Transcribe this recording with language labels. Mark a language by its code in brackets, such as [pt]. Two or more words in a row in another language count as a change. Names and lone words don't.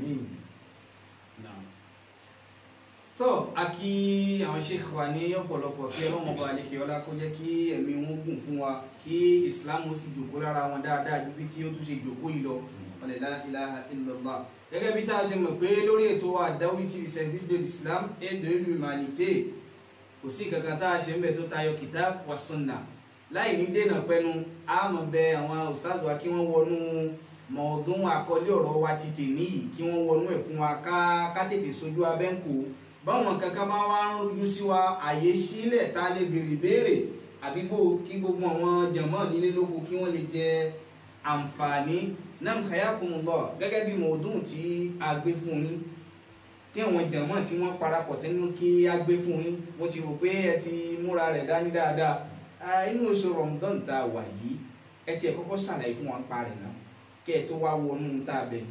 [yo] So a kí àwọn sheikh wa ní ọ̀pọ̀lọpọ̀ kí Ọlọ́hun ọba àlekè ọlá kó jẹ́ kí ẹ̀mí wọn gùn fún wa, kí Islam sì jòkó lára wọn dáadáa ju bí kí ó tún ṣe jòkó yìí lọ. [ar] لا إله إلا الله. [yo] Gẹ́gẹ́ bí tá a ṣe mọ̀ pé lórí ètò wa Àdáwólé TV [fr] service de l'Islam et de l'humanité, [yo] kò sí kankan tá a ṣe ń bẹ tó tayọ kitab wa sunna. Láì ní dènà pẹnu, a mọ̀ bẹ àwọn ustaz wa kí wọ́n wọnú mọ̀ọ́dún àkọlé ọ̀rọ̀ wa ti tè níyì, kí wọ́n wọnú ẹ̀ fún wa ká tètè sojú abẹ́ǹkó. Báwọn kankan máa wá ń rújú sí wa, àyè sílẹ̀ tá a lè béèrè béèrè àbí bó kí gbogbo àwọn jàmáà nílé lóko kí wọ́n lè jẹ àǹfààní náà hayakumullah gẹ́gẹ́ bí mọ̀ọ́dún tí a gbé fún yín tí àwọn jàmáà tí wọ́n parapọ̀ tẹ́nu kí a gbé fún yín mo ti rò pé ẹ ti múra rẹ̀ dání dáadáa inú oṣù Ramadan tá a wà yìí ẹ tiẹ̀ kọ́kọ́ ṣàlàyé fún wa ń parẹ́ náà kẹ́ ẹ tó wá wọnú tá a bẹ̀ ní.